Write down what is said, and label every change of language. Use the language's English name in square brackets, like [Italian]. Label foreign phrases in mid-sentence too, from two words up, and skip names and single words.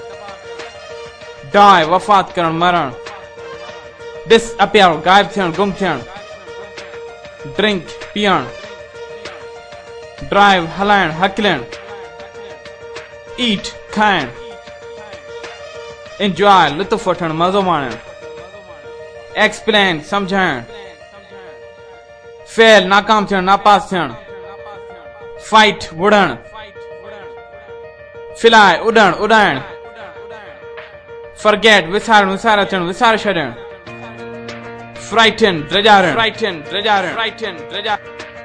[Sindhi] डाई वफ़ात करण मरण, डिसअपियर गायब थियण गुम थियण, ड्रिंक पीअण, ड्राइव हलाइण हकलण, ईट खाइण, एंजॉय लुत्फ वठण मज़ो माणण, एक्सप्लेन समझाइण, फेल नाकाम थियण नापास थियण, फाइट वुड़ण, फिलाए उड़ण उड़ाइण, फॉरगेट विसारण विसार अचण विसार छॾण, फ्राइटन ड्रजारण, फ्राइटन ड्रजारण, फ्राइटन ड्रजारण।